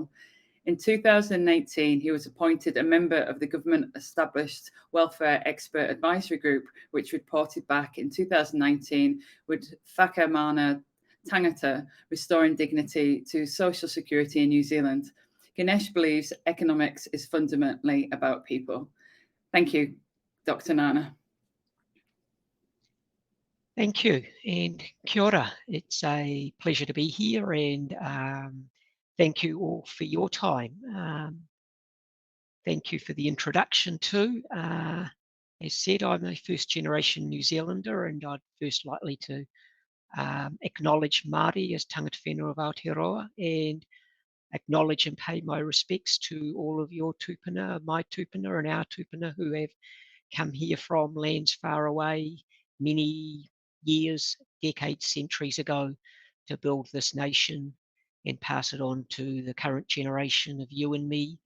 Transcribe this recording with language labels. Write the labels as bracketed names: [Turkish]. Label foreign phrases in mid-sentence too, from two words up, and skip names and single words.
[English] In 2018, he was appointed a member of the government-established Welfare Expert Advisory Group, which reported back in 2019 with Whakamana Tangata, restoring dignity to social security in New Zealand. Ganesh believes economics is fundamentally about people. Thank you, Dr. Nana. Thank you, and [Māori] kia ora. [English] It's a pleasure to be here, and thank you all for your time. Thank you for the introduction too. As said, I'm a first-generation New Zealander, and I'd first likely to acknowledge Māori as [Māori] tangata whenua [English] of Aotearoa, and acknowledge and pay my respects to all of your tupuna, my tupuna and our tupuna who have come here from lands far away many years, decades, centuries ago to build this nation and pass it on to the current generation of you and me.